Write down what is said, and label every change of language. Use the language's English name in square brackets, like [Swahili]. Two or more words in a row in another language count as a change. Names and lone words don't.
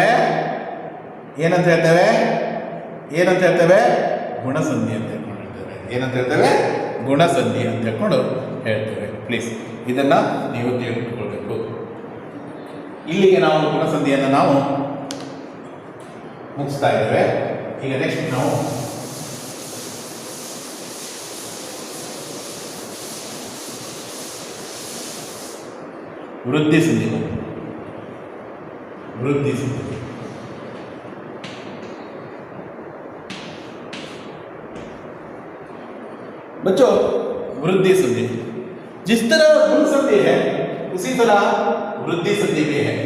[Kannada] ಏನಂತ ಹೇಳ್ತೇವೆ? ಏನಂತ ಹೇಳ್ತೇವೆ? ಗುಣಸಂಧಿ ಅಂತ ಹೇಳ್ಕೊಂಡು ಹೇಳ್ತೇವೆ. ಏನಂತ ಹೇಳ್ತೇವೆ? ಗುಣಸಂಧಿ ಅಂತ ಹೇಳ್ಕೊಂಡು ಹೇಳ್ತೇವೆ. ಪ್ಲೀಸ್ ಇದನ್ನು ನೀವು ತಿಳಿದುಕೊಳ್ಬೇಕು. ಇಲ್ಲಿಗೆ ನಾವು ಗುಣಸಂಧಿಯನ್ನು ನಾವು ಮುಗಿಸ್ತಾ ಇದ್ದೇವೆ. ಈಗ ನೆಕ್ಸ್ಟ್ ನಾವು [Hindi] वृद्धि संधि। वृद्धि संधि बच्चों, वृद्धि संधि जिस तरह गुण संधि है उसी तरह वृद्धि संधि भी है।